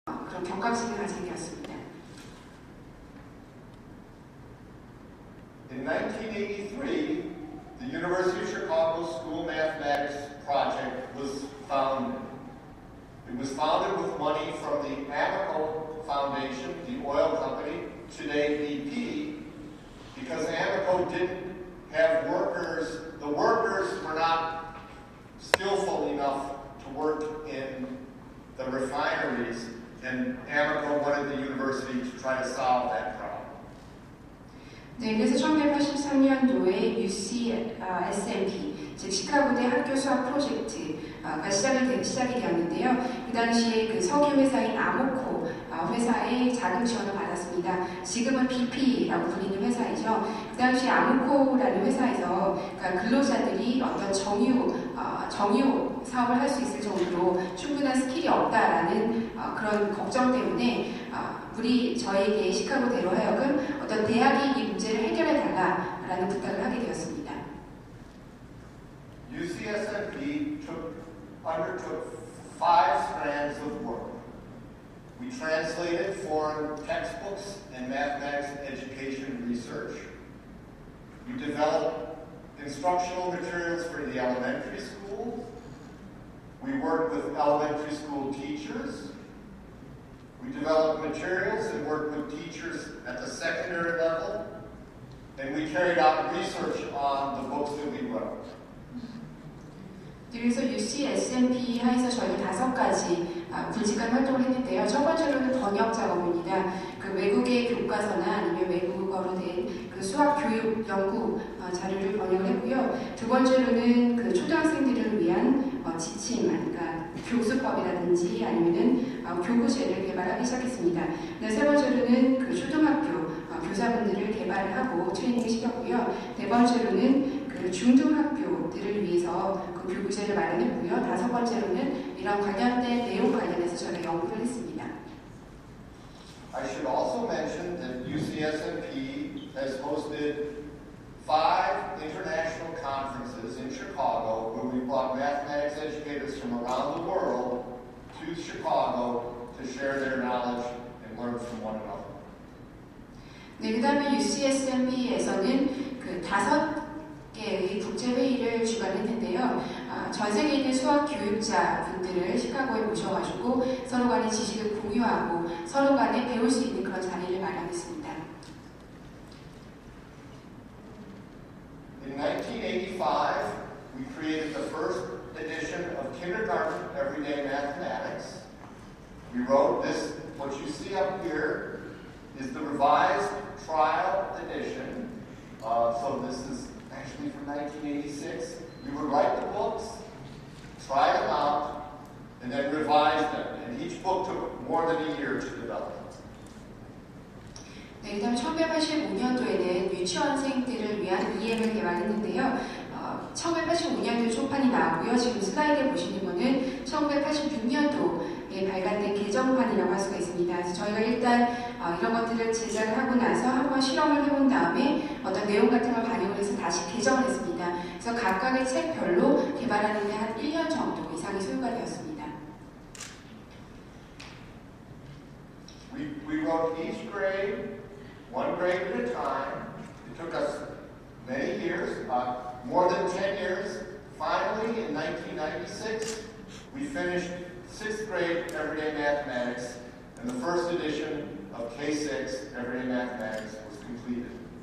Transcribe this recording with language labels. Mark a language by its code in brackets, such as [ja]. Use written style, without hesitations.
[ko] 격강식을 가지게 되었습니다. [en] In 1983, the University of Chicago School Mathematics Project was founded. It was founded with money from the Amoco Foundation, the oil company, today BP, because Amoco didn't have workers. The workers were not skillful enough to work in the refineries, and Amoco wanted the university to try to solve that problem. [ko] 네, 그래서 1983년도에 UCSMP, 즉 시카고대 학교 수학 프로젝트가 시작이 되었는데요. 그 당시에 그 석유 회사인 아모코 회사의 자금 지원을 받았습니다. 지금은 BP라고 불리는 회사이죠. 그 당시 아모코라는 회사에서 그러니까 근로자들이 어떤 정유 사업을 할 수 있을 정도로 충분한 스킬이 없다라는 그런 걱정 때문에 저에게 시카고대로 하여금 어떤 대학이 이 문제를 해결해 달라라는 부탁을 하게 되었습니다. [en] UCSMP undertook 5 strands of work. We translated foreign textbooks and mathematics education research. We developed instructional materials for the elementary schools. We worked with elementary school teachers. We developed materials and worked with teachers at the secondary level. And we carried out research on the books that we wrote. [ko] 그래서 UCSMP 하에서 저희가 5가지 굵직한 활동을 했는데요. 첫 번째로는 번역 작업입니다. 그 외국의 교과서나 아니면 외국어로 된 그 수학 교육 연구 자료를 번역을 했고요. 두 번째로는 그 초등학생들을 위한 지침, 그러니까 교수법이라든지 아니면은 교구제를 개발하기 시작했습니다. 세 번째로는 그 초등학교 교사분들을 개발을 하고 트레이닝을 시켰고요. 네 번째로는 그 중등학교들을 위해서 그 교구제를 마련했고요. 5번째로는 이런 관련된 내용 관련해서 저희가 연구를 했습니다. [en] I should also mention that UCSMP has hosted 5 international conferences in Chicago where we brought mathematics educators from around the world to Chicago to share their knowledge and learn from one another. [ko] 네, 그 다음에 UCSMP에서는 그 5개의 국제회의를 주관했는데요. 전 세계에 있는 수학 교육자 분들을 시카고에 모셔가지고 서로 간의 지식을 공유하고 서로 간에 배울 수 있는 그런 자리를 마련했습니다. [en] In 1985, we created the first edition of Kindergarten Everyday Mathematics. We wrote this, what you see up here is the revised trial edition. So this is actually from 1986. We would write the books, try them out, and then revise them. And each book took more than a year to develop. [ko] 네, 그다음 1985년도에는 유치원생들을 위한 EM을 개발했는데요. 1985년도에 초판이 나왔고요. 지금 슬라이드에 보시는 거는 1986년도에 발간된 개정판이라고 할 수가 있습니다. 그래서 저희가 일단 이런 것들을 제작을 하고 나서 한번 실험을 해본 다음에 어떤 내용 같은 걸 반영을 해서 다시 개정을 했습니다. 그래서 각각의 책별로 개발하는 데 한 1년 정도 이상이 소요가 되었습니다. [en] We wrote each grade, one grade at a time. It took us many years, more than 10 years. Finally, in 1996, we finished 6th grade Everyday Mathematics, and the first edition of K6 Everyday Mathematics was completed.